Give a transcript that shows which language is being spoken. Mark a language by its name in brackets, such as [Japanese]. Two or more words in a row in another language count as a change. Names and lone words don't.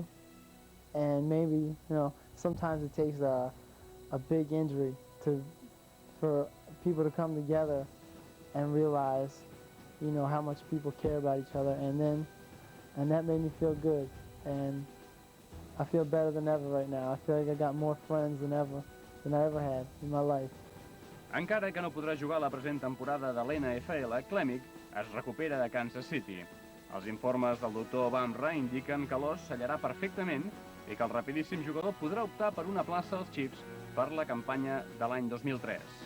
[English] And maybe, sometimes it takes a big injury for people to come together and realize, how much people care about each other. And that made me feel good. And I feel better than ever right now. I feel like I got more friends than I ever had in my life. [Catalan] Encara que no podrà jugar la present temporada de l'NFL, Klemic es recupera de Kansas City. Els informes del doctor Bamra indiquen que l'os sellarà perfectament i que el rapidíssim jugador podrà optar per una plaça als Chiefs per la campanya de l'any 2003.